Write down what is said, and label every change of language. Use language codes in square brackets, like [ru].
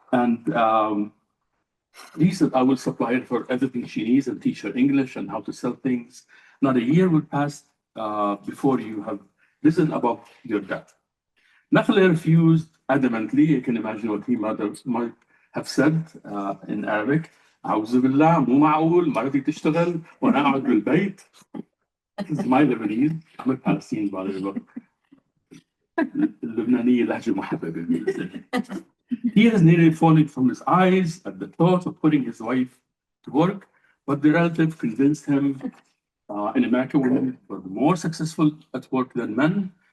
[en] And he said, "I will supply her for everything she needs and teach her English and how to sell things. Not a year will pass before you have risen above your debt." Nakhle refused adamantly. You can imagine what he might have said in Arabic. [ar] "أعوذ بالله مو معقول مرتي تشتغل وأنا أقعد بالبيت." [en] This is my Lebanese. I'm a Palestinian, by the way. [ar] اللبنانية لهجة محببة. [en] Tears nearly falling from his eyes at the thought of putting his wife to work, but the relative convinced him in America women were more successful at work than men.